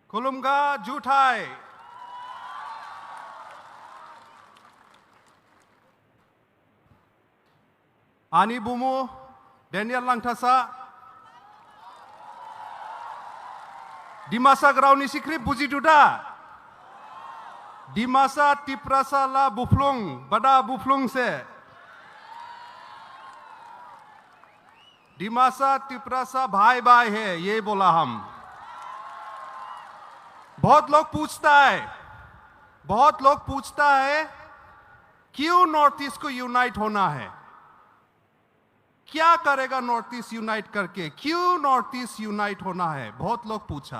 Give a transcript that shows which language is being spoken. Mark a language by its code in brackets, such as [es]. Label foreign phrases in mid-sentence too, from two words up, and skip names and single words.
[dis] Kulumga Jutai. Ani Bumu, Daniel Langtasa, Dimasa Grauni Sikri Buji Duda, Dimasa Tiprasa La Buflung, Bada Buflung se, Dimasa Tiprasa [hi] भाई भाई है ये बोला हम। बहुत लोग पूछता है क्यों नॉर्थ ईस्ट को यूनाइट होना है, क्या करेगा नॉर्थ ईस्ट यूनाइट करके, क्यों नॉर्थ ईस्ट यूनाइट होना है, बहुत लोग पूछा।